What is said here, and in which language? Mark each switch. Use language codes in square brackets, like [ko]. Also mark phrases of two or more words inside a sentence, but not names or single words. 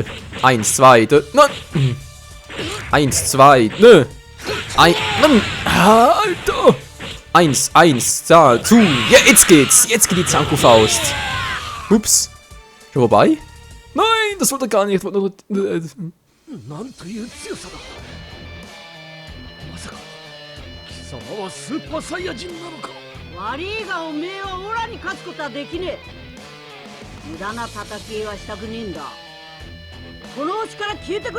[de] 1, 2, nein. 1, 2, nö. Mann. Ah, Alter. 1, 1, da, zu. Ja, jetzt geht's. Jetzt geht die Zanku-Faust. Ups. Schon vorbei? Nein, das wollte er gar nicht. [ja] なんという強さだ。まさか貴様はスーパーサイヤ人なのか。悪いがおめえはオラに勝つことはできねえ。無駄な叩きはしたくねえんだ。この星から消えてくれ。